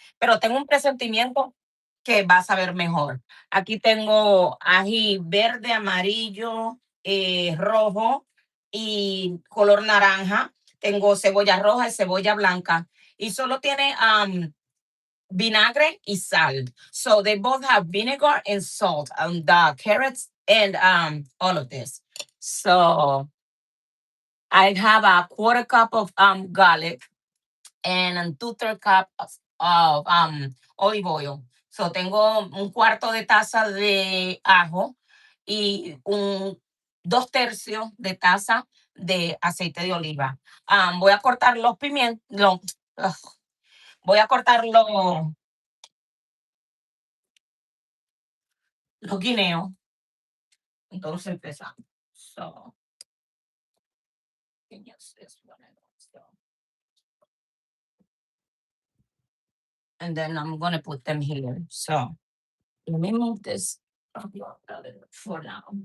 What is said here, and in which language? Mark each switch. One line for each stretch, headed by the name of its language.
Spanish: Pero tengo un presentimiento que va a saber mejor. Aquí tengo ají verde, amarillo, rojo y color naranja. Tengo cebolla roja y cebolla blanca. Y solo tiene vinagre y sal.
English: So they both have vinegar and salt on the carrots and all of this. So I have a quarter cup of garlic and a two-third cup of olive oil.
Spanish: So tengo un cuarto de taza de ajo y un 2/3 de taza de aceite de oliva. Voy a cortar los pimientos, voy a cortar los guineos. Entonces empezamos.
English: So, can use this one, I don't, so. And then I'm gonna put them here. So let me move this for now.